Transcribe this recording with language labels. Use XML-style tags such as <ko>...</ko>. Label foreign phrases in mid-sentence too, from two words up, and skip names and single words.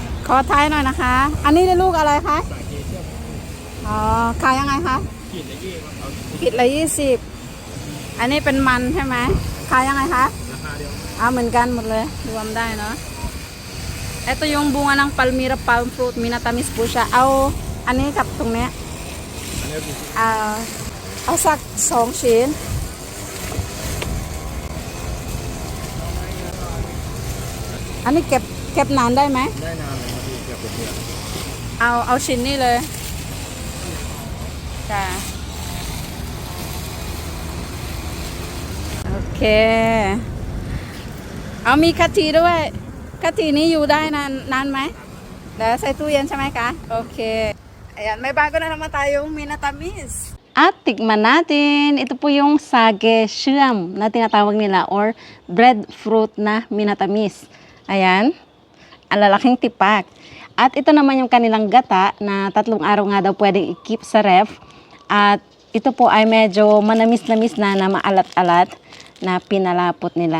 <th>อท้ายหน่อยนะคะ อันนี้ได้ลูกอะไรคะอ๋อขายยังไงคะขีดละ20อันนี้เป็นมันใช่ไหมขายยังไงคะราคาเดียวเหมือนกันหมดเลยรวมได้เนาะ</th> <tl>Ito yung bunga ng Palmyra palm fruit. Minatamis po siya. Ano yung kaptong niya?</tl> <th>Sak 2 ชิ้น อันนี้เก็บนานได้ไหมได้นานเลยครับพี่เก็บเป็นเดือนเอาชิ้นนี้เลยจ้ะโอเคมี กะทิด้วยกะทินี้อยู่ได้นานไหมแล้วใส่ตู้เย็นใช่ไหมคะโอเค</th> <tl>ayan may bago na naman tayong minatamis at tikman natin ito po yung sage siyam na tinatawag nila or breadfruit na minatamis ayan ang lalaking tipak at ito naman yung kanilang gata na 3 araw nga daw pwedeng i-keep sa ref at ito po ay medyo manamis-namis na maalat-alat na pinalapot nila.</tl>